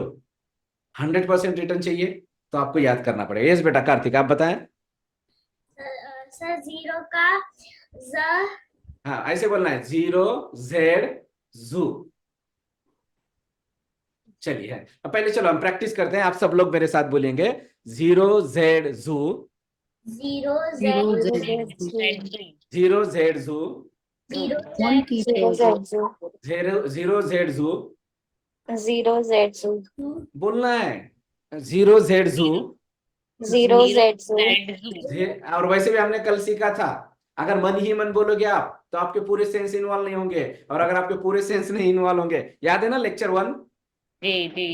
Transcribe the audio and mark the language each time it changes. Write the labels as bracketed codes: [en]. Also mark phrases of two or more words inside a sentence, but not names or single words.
[hi] 100% रिटर्न चाहिए तो आपको याद करना पड़ेगा। यस बेटा, कार्तिक आप बताएं। सर जीरो का ज। हाँ, ऐसे बोलना है, 0 Z जू। चलिए, अब पहले चलो हम प्रैक्टिस करते हैं। आप सब लोग मेरे साथ बोलेंगे, 0 Z जू। 0 Z 0 Z जू। 0 Z 0 Z जू। 0 Z बोलना है 0 Z जू। 0 Z और वैसे भी हमने कल सीखा था, अगर मन ही मन बोलोगे आप तो आपके पूरे [en] sense involve [hi] नहीं होंगे, और अगर आपके पूरे सेंस नहीं इन्वॉल्व होंगे, याद है ना लेक्चर 1? जी जी।